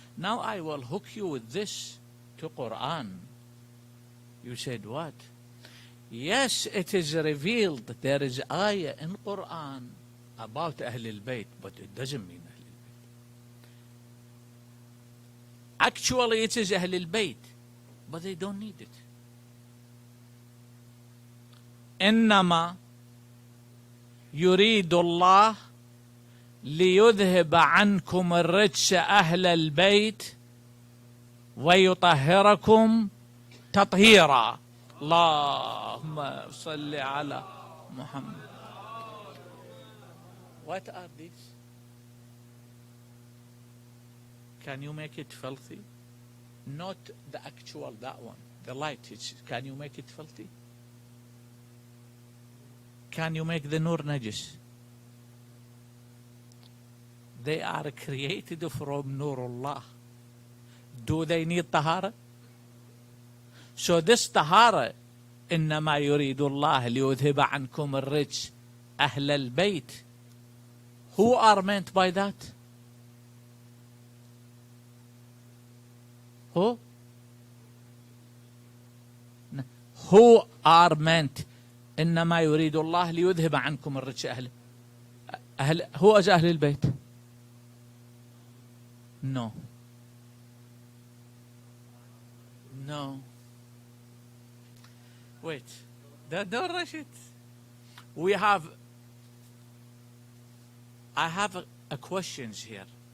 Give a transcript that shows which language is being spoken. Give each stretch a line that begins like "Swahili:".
English: Now I will hook you with this to Quran. You said what? Yes, it is revealed that there is ayah in Quran about Ahlul Bayt, but it doesn't mean Ahlul Bayt. Actually, it is Ahlul Bayt, but they don't need it.
Arabic: إنما يريد الله ليذهب عنكم الرجس أهل البيت ويطهركم تطهيرا. اللهم صل على محمد.
English: What are these? Can you make it filthy? Not the actual, that one. The light. Can you make it filthy? Can you make the nur najis? They are created from Nurullah. Do they need tahara? So this tahara,
Arabic: إنما يريد الله ليذهب عنكم الرجس أهل البيت.
English: Who are meant by that? Who? Who are meant?
Arabic: إنما يريد الله ليذهب عنكم الرجس أهل.
English: Who is أهل البيت? No. No. Wait. Don't rush it. I have a questions here.